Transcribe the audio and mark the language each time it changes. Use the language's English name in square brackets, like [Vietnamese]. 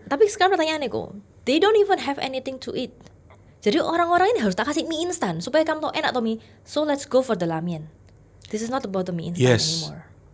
[Indonesian] Tapi sekarang pertanyaannya kok, [English] they don't even have anything to eat. [Indonesian] Jadi orang-orang ini harus tak kasih mie instan supaya kamu tahu enak atau mie. [English] So let's go for the ramen. This is not about the mie instan anymore.